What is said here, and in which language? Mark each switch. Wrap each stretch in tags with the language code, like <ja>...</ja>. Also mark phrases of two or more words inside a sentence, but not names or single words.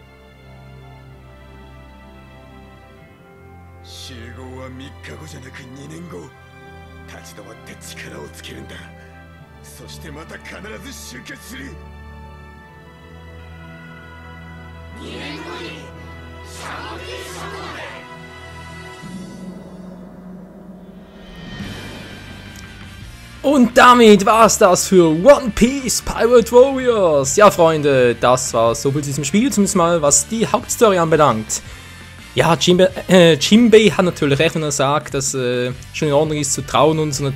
<ja>集合は3日後じゃなく2年後。立ち止まって力をつけるんだ。そしてまた必ず集結する。2年後にシャボンディ諸島で。</ja> <de>Und damit war's das für One Piece Pirate Warriors. Ja, Freunde, das war so viel zu diesem Spiel, zumindest mal was die Hauptstory anbelangt. Ja, Jinbei hat natürlich recht, wenn er sagt, dass schon in Ordnung ist zu trauen und so.</de>